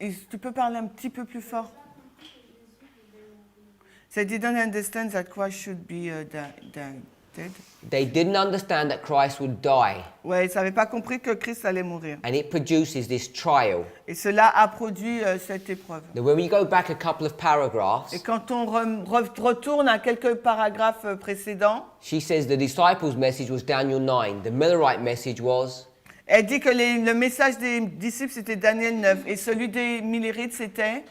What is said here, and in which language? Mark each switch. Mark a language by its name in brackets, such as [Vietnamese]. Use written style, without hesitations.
[French] Tu peux parler un petit peu plus fort? [English] They didn't understand that Christ should be dead. They didn't understand that Christ would die. [French] Ouais, ils n'avaient pas compris que Christ allait mourir. [English] And it produces this trial. [French] Et cela a produit cette épreuve. [English] Now, when we go back a couple of paragraphs, [French] Et quand on retourne à quelques paragraphes précédents, [English] she says the disciples' message was Daniel 9. The Millerite message was, [French] elle dit que le message des disciples, c'était Daniel 9. Et celui des Millérites, c'était